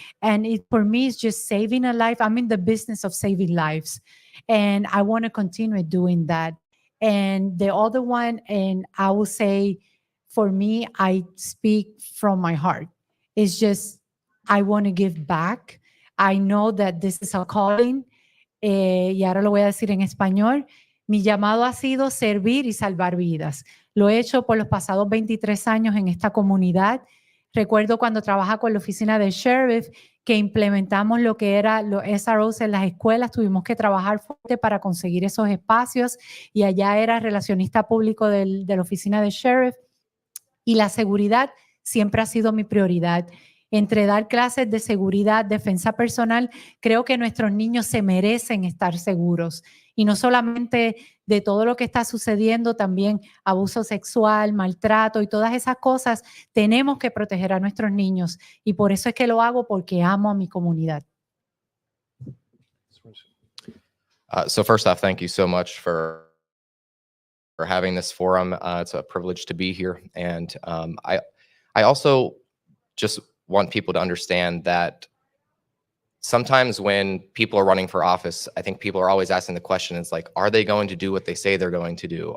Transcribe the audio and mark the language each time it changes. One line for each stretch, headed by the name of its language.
English: And for me, it's just saving a life. I'm in the business of saving lives, and I want to continue doing that. And the other one, and I will say, for me, I speak from my heart. It's just, I want to give back. I know that this is a calling,
Spanish: y ahora lo voy a decir en español. Mi llamado ha sido servir y salvar vidas. Lo he hecho por los pasados 23 años en esta comunidad. Recuerdo cuando trabajaba con la oficina del sheriff, que implementamos lo que era los SROs en las escuelas. Tuvimos que trabajar fuerte para conseguir esos espacios, y allá era relacionista público de la oficina del sheriff. Y la seguridad siempre ha sido mi prioridad. Entre dar clases de seguridad, defensa personal, creo que nuestros niños se merecen estar seguros. Y no solamente de todo lo que está sucediendo, también abuso sexual, maltrato y todas esas cosas. Tenemos que proteger a nuestros niños. Y por eso es que lo hago, porque amo a mi comunidad.
English: So first off, thank you so much for having this forum. It's a privilege to be here. And I also just want people to understand that sometimes when people are running for office, I think people are always asking the question, it's like, are they going to do what they say they're going to do?